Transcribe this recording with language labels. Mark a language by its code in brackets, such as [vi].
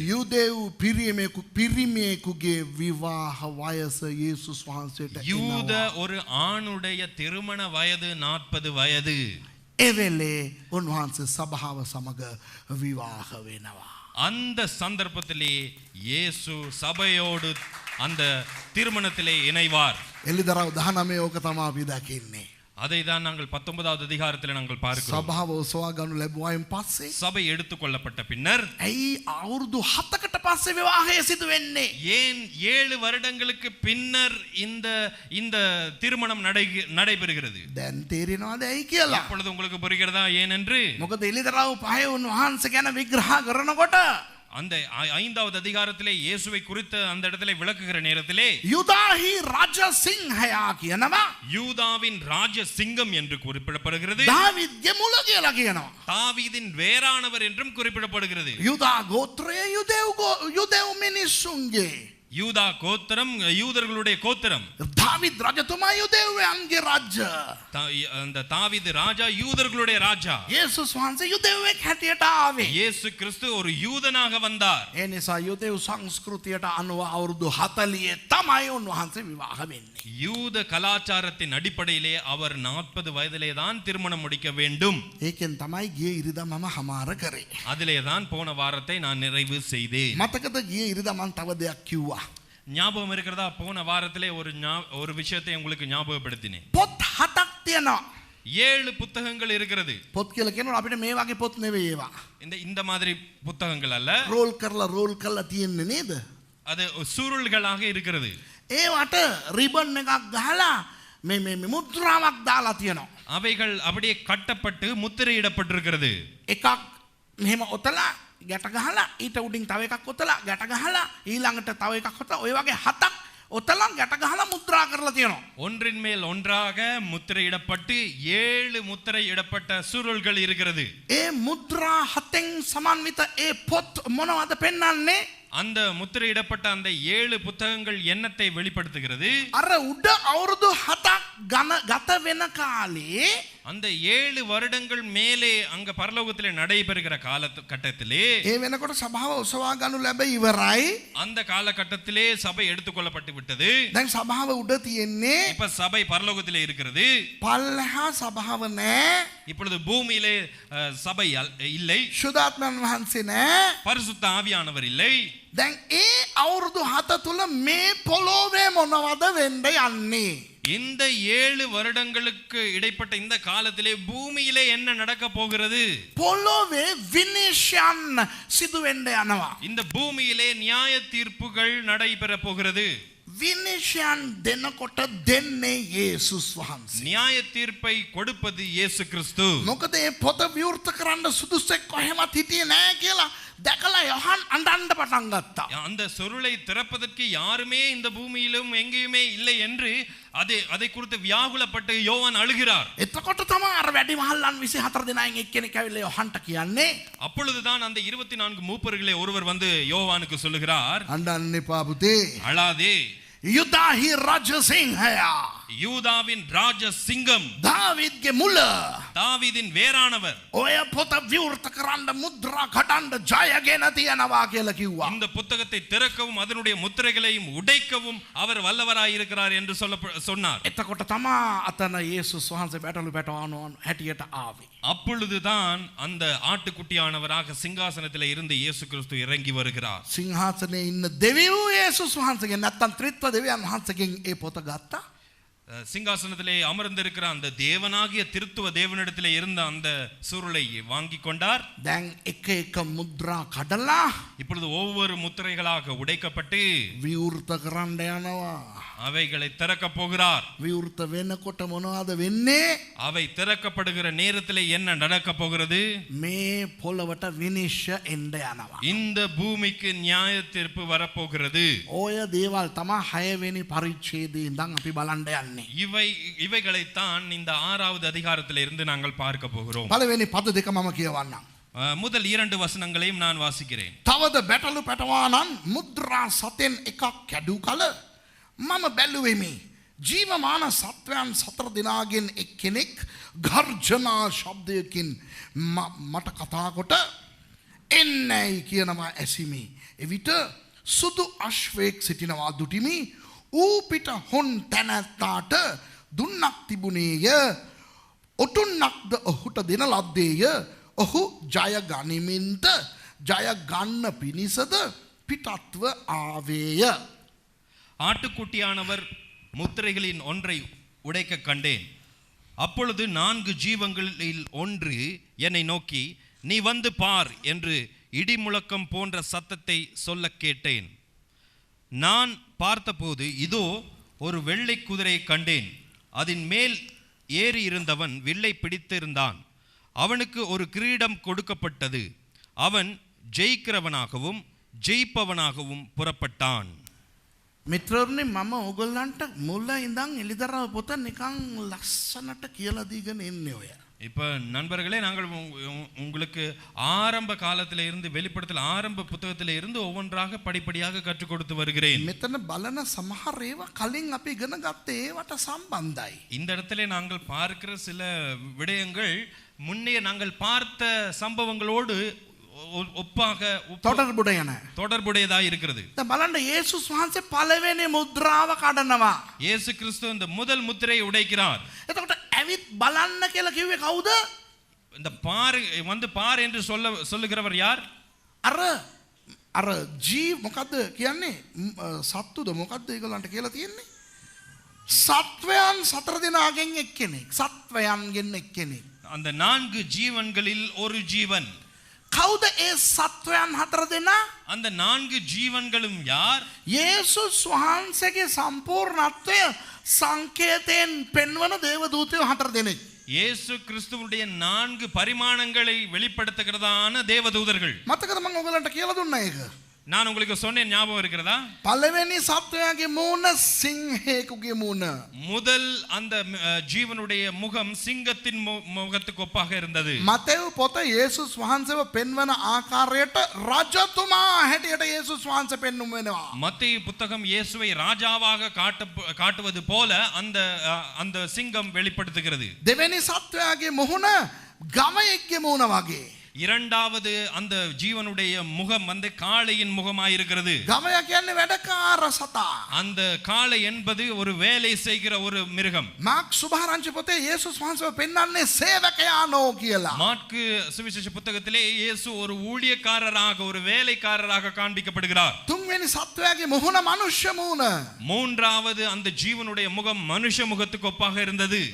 [si] යුදෙව් පිරිමියෙකුගේ විවාහ වයස යේසුස් වහන්සේට [ta] யூத [si] එනවා. [ta] ஒரு ஆணுடைய திருமண வயது 40 வயது. [si] එවෙලේ උන්වහන්සේ සභාව සමග විවාහ වෙනවා. [ta] அந்த சந்தர்ப்பத்திலே இயேசு சபையோடு அந்த திருமணத்திலே இணைவார். [si] එළිදරව් 19 ඕක තමයි අපි දකින්නේ. [ta] அதை தான் நாங்கள் 19வது அதிகாரத்தில் நாங்கள் பார்க்கிறோம். [si] සභාව ඔසවා ගනු ලැබුවායින් පස්සේ [ta] சபை எடுத்துக்கொள்ளப்பட்ட பின்னர் [si] ඇයි අවුරුදු 7කට පස්සේ විවාහය සිදු වෙන්නේ? [ta] ஏன் 7 வருடங்களுக்கு பின்னர் இந்த இந்த திருமணம் நடைபெறுகிறது? [si] දැන් තේරෙනවද ඇයි කියලා? [ta] இப்பொழுது உங்களுக்கு புரிகிறதா ஏனென்று? [si] මොකද එළිදරව් පහේ උන්වහන්සේ ගැන විග්‍රහ කරනකොට [ta] அந்த 5வது அதிகாரத்திலே இயேசுவை குறித்து அந்த இடத்திலே விளக்குகிற நேரத்திலே [si] යුදාහි රජ සිංහයා කියනවා. [ta] யூதாவின் ராஜ சிங்கம் என்று குறிப்பிடப்படுகிறது. [si] දාවිද්ගේ මුල කියලා කියනවා. [ta] தாவீதின் வேறானவர் என்றும் குறிப்பிடப்படுகிறது. [si] යුදා ගෝත්‍රයේ යුදෙව් මිනිස්සුන්ගේ [ta] யூதா கோத்திரம் யூதர்களுடைய கோத்திரம். [si] දාවිද් රජතුමා යුදෙව්යන්ගේ රජ. [ta] அந்த தாவீது ராஜா யூதர்களுடைய ராஜா. [si] යේසුස් වහන්සේ යුදෙව්වෙක් හැටියට ආවේ. [ta] இயேசு கிறிஸ்து ஒரு யூதனாக வந்தார். [si] ඒ නිසා යුදෙව් සංස්කෘතියට අනුව අවුරුදු 40 තමයි උන්වහන්සේ විවාහ වෙන්නේ. [ta] யூத கலாச்சாரத்தின் அடிப்படையிலே அவர் 40 வயதிலே தான் திருமணம் முடிக்க வேண்டும். [si] ඒකෙන් තමයි ගිය ඉරිදා මම හමාර කරේ. [ta] அதிலே தான் போன வாரத்தை நான் நிறைவு செய்தேன். [si] මතකද ගිය ඉරිදා මම තව දෙයක් කිව්වා. [ta] ஞாபகம் இருக்கிறதா? போன வாரத்திலே ஒரு விஷயத்தை உங்களுக்கு ஞாபகப்படுத்தினேன். [si] පොත් 7ක් තියෙනවා. [ta] 7 புத்தகங்கள் இருக்கிறது. [si] පොත් කියලා කියනවා අපිට මේ වගේ පොත් නෙවෙයි ඒවා. [ta] இந்த மாதிரி புத்தகங்கள் அல்ல, [si] රෝල් කරලා තියෙන්නේ නේද? [ta] அது சுருள்களாக இருக்கிறது. [si] ඒවට රිබන් එකක් ගහලා මේ මුද්‍රාවක් දාලා තියෙනවා. [ta] அவைகள் அப்படியே கட்டப்பட்டு முத்திரையிடப்பட்டிருக்கிறது. [si] එකක් මෙහෙම ඔතලා ගැට ගහලා ඊට උඩින් තව එකක් ඔතලා ගැට ගහලා ඊළඟට තව එකක් ඔතලා ඔය වගේ 7ක් ඔතලා ගැට ගහලා මුද්‍රා කරලා තියෙනවා. [ta] ஒன்றின் மேல் ஒன்றாக முத்திரையிடப்பட்டு 7 முத்திரையிடப்பட்ட சுருள்கள் இருக்கிறது. [si] ඒ මුද්‍රා 7න් සමන්විත ඒ පොත් මොනවද පෙන්වන්නේ? [ta] அந்த முத்திரையிடப்பட்ட அந்த 7 புத்தகங்கள் என்னத்தை வெளிப்படுத்துகிறது? [si] අර උඩ අවුරුදු 7ක් ගත වෙන කාලේ [ta] அந்த 7 வருடங்கள் மேலே அங்க பரலோகத்திலே நடைபெறுகிற காலகட்டத்திலே [si] ඒ වෙනකොට සභාව ඔසවා ගනු ලැබ ඉවරයි. [ta] அந்த காலகட்டத்திலே சபை எடுத்துக்கொள்ளப்பட்டு விட்டது. [si] දැන් සභාව උඩ තියෙන්නේ, [ta] இப்ப சபை பரலோகத்திலே இருக்கிறது. [si] පල්ලෙහා සභාව නැහැ. [ta] இப்பொழுது பூமியிலே சபை இல்லை, [si] ශුද්ධාත්මයන් වහන්සේ නැහැ. [ta] பரிசுத்த ஆவியானவர் இல்லை. [si] දැන් ඒ අවුරුදු 7 තුල මේ පොළොවේ මොනවද වෙන්න යන්නේ? [ta] இந்த 7 வருடங்களுக்கு இடைப்பட்ட இந்த காலத்திலே பூமியிலே என்ன நடக்க போகிறது? [si] පොළොවේ විනිශ්චයන් සිදු වෙන්න යනවා. [ta] இந்த பூமியிலே நியாய தீர்ப்புகள் நடைபெற போகிறது. [si] විනිශ්චයන් දෙනකොට දෙන්නේ යේසුස් වහන්සේ. [ta] நியாய தீர்ப்பை கொடுப்பது இயேசு கிறிஸ்து. [si] මොකද මේ පොත විවෘත කරන්න සුදුසෙක් කොහෙවත් හිටියේ නැහැ කියලා දැකලා යොහන් අඬන්න පටන් ගත්තා. [ta] அந்த சுருளை திறப்பதற்கு யாருமே இந்த பூமியிலும் எங்கேயுமே இல்லை என்று அதை குறித்து வியாகுலப்பட்டு யோவான் அழுகிறார். [si] එතකොට තමයි අර වැඩි මහල්ලන් 24 දෙනායින් එක්කෙනෙක් ඇවිල්ලා යොහන්ට කියන්නේ, [ta] அப்பொழுதுதான் அந்த 24 மூப்பர்களே ஒருவர் வந்து யோவானுக்கு சொல்லுகிறார், [si] අඬන්න එපා පුතේ. [ta] அழாதே, [si] යුදාහි රජසිංහයා, [ta] யூதாவின் ராஜ சிங்கம், [si] දාවිද්ගේ මුල, [ta] தாவீதின் வேரானவர் [si] ඔය පොත විවෘත කරන්න මුද්‍රා කඩන්න ජයගෙන තියනවා කියලා කිව්වා. [ta] இந்த புத்தகத்தை திறக்கவும் அதனுடைய முத்திரைகளையும் உடைக்கவும் அவர் வல்லவராய் இருக்கிறார் என்று சொன்னார். [si] එතකොට තමා අතන යේසුස් වහන්සේ බැටළු පැටවනෝන් හැටියට ආවේ. [ta] அப்பொழுதுதான் அந்த ஆட்டுக்குட்டியானவராக சிங்காசனத்தில் இருந்து இயேசு கிறிஸ்து இறங்கி வருகிறார். [si] සිංහාසනයේ ඉන්න දෙවියෝ යේසුස් වහන්සේගෙන් නැත්තම් ත්‍රිත්ව දෙවියන් වහන්සේගෙන් ඒ පොත ගත්තා. [ta] சிங்காசனத்திலே அமர்ந்திருக்கிற அந்த தேவனாகிய திருத்துவ தேவனிடத்திலே இருந்த அந்த சுருளை வாங்கி கொண்டார். [si] දැන් එක එක මුද්‍රා කඩලා [ta] இப்பொழுது ஒவ்வொரு முத்திரைகளாக உடைக்கப்பட்டு [si] විවෘත කරන්න යනවා. [ta] அவைகளை திறக்க போகிறார். [si] විවෘත වෙනකොට මොනවද වෙන්නේ? [ta] அவை திறக்கப்படுகிற நேரத்திலே என்ன நடக்க போகிறது? [si] මේ පොළවට විනිශ්චය එන්න යනවා. [ta] இந்த பூமிக்கு நியாய தீர்ப்பு வரப்போகிறது. [si] ඔය දේවල් තමයි 6 වෙනි පරිච්ඡේදයේ ඉඳන් අපි බලන්න යන්නේ. [ta] இவைகளைத்தான் இந்த 6வது அதிகாரத்திலே இருந்து நாங்கள் பார்க்க போகிறோம். [si] පළවෙනි පද දෙක මම කියවන්නම්. [ta] முதல் 2 வசனங்களையும் நான் வாசிக்கிறேன். [si] තවද බැටළු පැටවානන් මුද්‍රා සතෙන් එකක් කැඩූ කල මම බැලුවෙමි. ජීවමාන සත්වයන් 4 දෙනාගෙන් එක්කෙනෙක් ගර්ජනා ශබ්දයකින් මට කතා කොට එන්නයි කියනවා ඇසිමි. එවිට සුදු අශ්වයෙක් සිටිනවා දුටිමි. ඌ පිට හොන් තැනැත්තාට දුන්නක් තිබුණේය. ඔටුන්නක්ද ඔහුට දෙන ලද්දේය. ඔහු ජය ගනිමින්ට ජය ගන්න පිණිසද පිටත්ව ආවේය. [ta] ஆட்டுக்குட்டியானவர் முத்திரைகளின் ஒன்றை உடைக்க கண்டேன். அப்பொழுது 4 ஜீவங்களில் ஒன்று என்னை நோக்கி, நீ வந்து பார் என்று இடி முழக்கம் போன்ற சத்தத்தை சொல்ல கேட்டேன். நான் பார்த்தபோது இதோ ஒரு வெள்ளை குதிரையை கண்டேன். அதன் மேல் ஏறி இருந்தவன் வில்லை பிடித்திருந்தான். அவனுக்கு ஒரு கிரீடம் கொடுக்கப்பட்டது. அவன் ஜெயிக்கிறவனாகவும் ஜெயிப்பவனாகவும் புறப்பட்டான். [si] මිත්‍රවරුනි, මම ඔයගොල්ලන්ට මුල ඉඳන් එලිදරව පොත නිකන් ලස්සනට කියලා දීගෙන ඉන්නේ ඔය. [ta] இப்ப நண்பர்களே, நாங்கள் உங்களுக்கு ஆரம்ப காலத்திலே இருந்து வெளிப்படுத்தல் ஆரம்ப புத்தகத்திலே இருந்து ஒவ்வொன்றாக படிப்படியாக கற்றுக் கொடுத்து வருகிறேன். [si] මෙතන බලන සමහර ඒවා කලින් අපි ඉගෙන ගත්ත ඒවට සම්බන්ධයි. [ta] இந்த இடத்திலே நாங்கள் பார்க்கிற சில விடயங்கள் முன்னே நாங்கள் பார்த்த சம்பவங்களோடு ஒப்பாக தொடர்புடையதாக இருக்கிறது. [si] දැන් බලන්න යේසුස් වහන්සේ පළවෙනි මුද්‍රාව කඩනවා. [ta] இயேசு கிறிஸ்து இந்த முதல் முத்திரையை உடைக்கிறார். [si] එතකොට ඇවිත් බලන්න කියලා කිව්වේ කවුද? [ta] இந்த பார் வந்து பார் என்று சொல்லுகிறவர் யார்? [si] අර ජීව මොකද්ද කියන්නේ? සත්තුද මොකද්ද ඒගොල්ලන්ට කියලා තියෙන්නේ? සත්වයන් සතර දෙනාගෙන් එක්කෙනෙක්. සත්වයන්ගෙන් එක්කෙනෙක්. [ta] அந்த 4 ஜீவன்களில் ஒரு ஜீவன். [si] කවුද ඒ සත්වයන් හතර දෙනා? [ta] அந்த 4 ஜீவன்களும் யார்? [si] යේසුස් වහන්සේගේ සම්පූර්ණත්වය සංකේතයෙන් පෙන්වන දේවදූතයෝ හතර දෙනෙක්. [ta] இயேசு கிறிஸ்துவுடைய 4 பரிமாணங்களை வெளிப்படுத்துகிறதான தேவதூதர்கள். [si] මතකද මම ඔයගලන්ට කියලා දුන්නා ඒක? [ta] நான் உங்களுக்கு சொன்னேன், ஞாபகம் இருக்கிறதா? [si] පළවෙනි සත්වයාගේ මූණ සිංහෙකුගේ මූණ. [ta] முதல் அந்த ஜீவனுடைய முகம் சிங்கத்தின் முகத்துக்கு ஒப்பாக இருந்தது. [si] මතෙව් පොත යේසුස් වහන්සේව පෙන්වන ආකාරයට රජතුමා හැටියට යේසුස් වහන්සේ පෙන්වුම් වෙනවා. [ta] மத்தேயு புத்தகம் இயேசுவை ராஜாவாக காட்டுவது போல அந்த சிங்கம் வெளிப்படுத்துகிறது. [si] දෙවෙනි සත්වයාගේ මුහුණ ගවයෙක්ගේ මූණ වගේ. [ta] இரண்டாவது அந்த ஜீவனுடைய முகம் வந்து காளையின் முகமாயிருக்கிறது. [si] ගවයා කියන්නේ වැඩකාර සතා. [ta] அந்த காளை என்பது ஒரு வேலை செய்கிற ஒரு மிருகம். [si] මාක් සුභාරංචි පොතේ යේසුස් වහන්සේව පෙන්වන්නේ සේවකයානෝ කියලා. [ta] மாற்கு சுவிசேஷ புத்தகத்திலே இயேசு ஒரு ஊழியக்காரராக, ஒரு வேலைக்காரராக காண்பிக்கப்படுகிறார். [si] තුන්වෙනි සත්වයාගේ මුහුණ මනුෂ්‍ය මූණ. [ta] மூன்றாவது அந்த ஜீவனுடைய முகம் மனுஷ முகத்துக்கு ஒப்பாக இருந்தது.